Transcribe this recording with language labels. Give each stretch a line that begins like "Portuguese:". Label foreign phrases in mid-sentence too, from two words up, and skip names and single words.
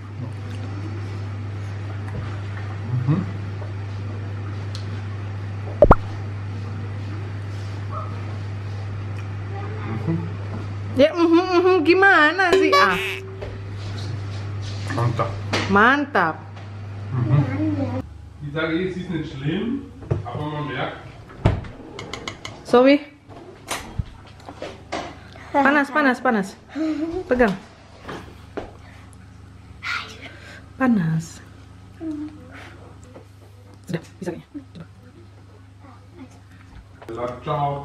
Indonesian: Ya, gimana sih? Ah. Mantap.
German: Ich sage, es ist nicht schlimm, aber man merkt.
Indonesian: Zoe. Panas. Pegang. Panas. Udah, bisa kayaknya. Coba.